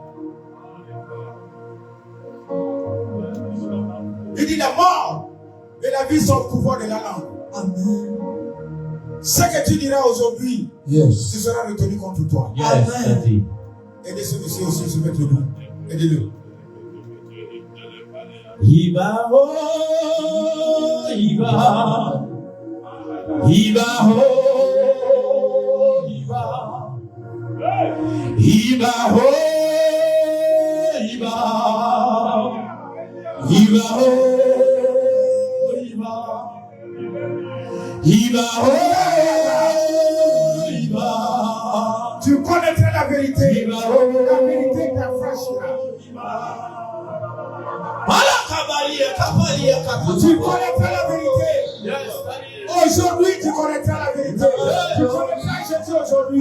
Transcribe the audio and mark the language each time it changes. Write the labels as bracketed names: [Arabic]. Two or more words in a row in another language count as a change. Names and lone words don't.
[French] Il dit la mort et la vie sont au pouvoir de la langue. Amen. Ce que tu diras aujourd'hui, Yes. ce sera retenu contre toi. Yes, Amen. Daddy. Aidez ceux ici aussi se mettre debout. Aidez-le. [Yoruba] Iba oh, Iba. Iba oh, Iba. Iba oh, Iba. Iba oh, Iba. Iba oh, Iba. [French] Tu connaîtras la vérité. Iba La oh, vérité t'affranchira. Tu connaîtras la vérité. Aujourd'hui, tu connaîtras la vérité. Tu connaîtras Jésus aujourd'hui.